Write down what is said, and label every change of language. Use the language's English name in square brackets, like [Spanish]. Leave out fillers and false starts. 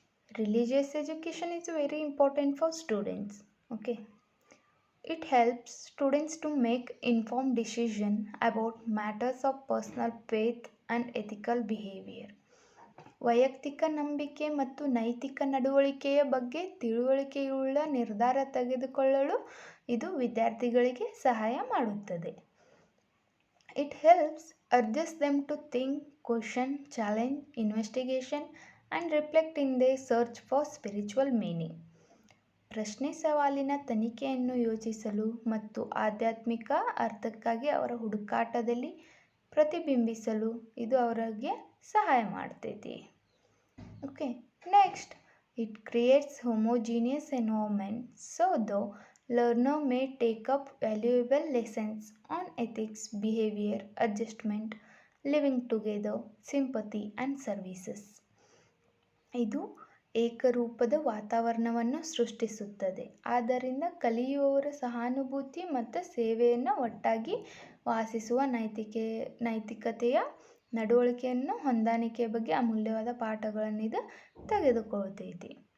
[English] Religious education is very important for students. Okay. It helps students to make informed decision about matters of personal faith and ethical behavior. [Kannada] ವೈಯಕ್ತಿಕ ನಂಬಿಕೆ ಮತ್ತು ನೈತಿಕ ನಡವಳಿಕೆಯ ಬಗ್ಗೆ ತಿಳುವಳಿಕೆಯುಳ್ಳ ನಿರ್ಧಾರ ತೆಗೆದುಕೊಳ್ಳಲು ಇದು ವಿದ್ಯಾರ್ಥಿಗಳಿಗೆ ಸಹಾಯ ಮಾಡುತ್ತದೆ. [English] It helps urges them to think, question, challenge, investigation and reflect in the search for spiritual meaning. [Kannada] ಪ್ರಶ್ನೆ ಸವಾಲಿನ ತನಿಖೆಯನ್ನು ಯೋಚಿಸಲು ಮತ್ತು ಆಧ್ಯಾತ್ಮಿಕ ಅರ್ಥಕ್ಕಾಗಿ ಅವರ ಹುಡುಕಾಟದಲ್ಲಿ ಪ್ರತಿಬಿಂಬಿಸಲು ಇದು ಅವರಿಗೆ ಸಹಾಯ ಮಾಡ್ತೈತಿ. [English] Okay, next, it creates homogeneous environment so the learner may take up valuable lessons on ethics, behavior, adjustment, living together, sympathy and services. [Kannada] ಇದು ಏಕರೂಪದ ವಾತಾವರಣವನ್ನು ಸೃಷ್ಟಿಸುತ್ತದೆ. ಆದ್ದರಿಂದ ಕಲಿಯುವವರ ಸಹಾನುಭೂತಿ ಮತ್ತು ಸೇವೆಯನ್ನು ಒಟ್ಟಾಗಿ ವಾಸಿಸುವ ನೈತಿಕತೆಯ ನಡವಳಿಕೆಯನ್ನು ಹೊಂದಾಣಿಕೆಯ ಬಗ್ಗೆ ಅಮೂಲ್ಯವಾದ ಪಾಠಗಳನ್ನು ಇದು ತೆಗೆದುಕೊಳ್ತೈತಿ.